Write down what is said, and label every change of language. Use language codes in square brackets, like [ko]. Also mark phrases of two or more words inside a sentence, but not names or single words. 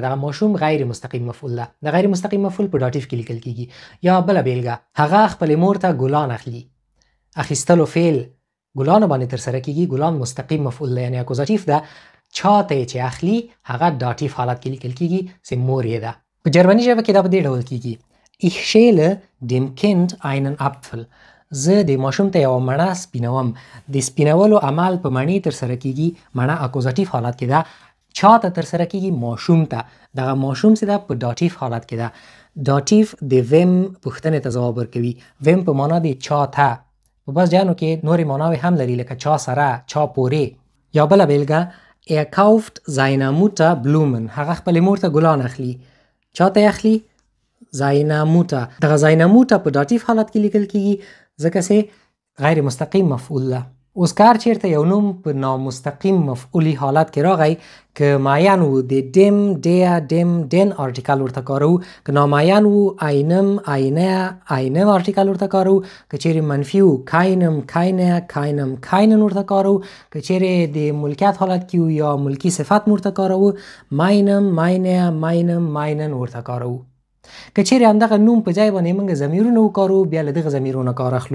[ps] دغه ماشوم غیر مستقیم مفعول ده. د غیر مستقیم مفعول په داتیف کې لیکل کیږي. یا بله بیلګه، هغه خپلې مور ته ګلان اخلي. اخیستلو فعل ګلانو باندې ترسره کیږي. ګلان مستقیم مفعول ده، یعنی اکوزاتیف ده. چا ته چې اخلي هغه داتیف حالت کې لیکل کیږي چې مور یې ده. په جرمني ژبه کې دا په دې ډول کیږي: [de] Ich schäle dem Kind einen Apfel. [ps] زه د ماشوم ته یوه مڼه سپینوم. د سپینولو عمل په مڼې ترسره کیږي. مڼه اکوزاتیف حالت کې ده. چا ته ترسره کیږي؟ ماشوم ته. دغه ماشوم چې ده په داتیف حالت کې ده. داتیف د ویم پوښتنې ته ځواب ورکوي. ویم په معنا د چا ته. په بعض ځایونو کې نورې معناوې هم لري، لکه چا سره، چا پورې. یا بله بیلګه: [de] Er kauft seiner Mutter Blumen. [ps] هغه خپلې مور ته ګلان اخلي. چا ته اخلي؟ [de] seiner Mutter. [ps] دغه [de] seiner Mutter [ps] په داتیف حالت کې لیکل کیږي ځکه چې غیر مستقیم مفعول ده. اوس کار چیرته یو نوم په نامستقیم مفعولي حالت کې راغی که معین وو د [de] dem, der, dem, den [ps] آرټیکل ورته کارو. که نامعین وو [de] einem, einer, einem [ps] آرټیکل ورته کارو. که چیرې منفي وو [de] keinem, keiner, keinem, keinen [ps] ورته کارو. که چیرې د ملکیت حالت کې وو یا ملکی صفت ورته کارو، [de] meinem, meiner, meinem, meinen [ps] ورته کارو. که چیرې همدغه نوم په ځای باندې موږ ضمیرونه وکارو، بیا له دغه ضمیرونه کار اخلو.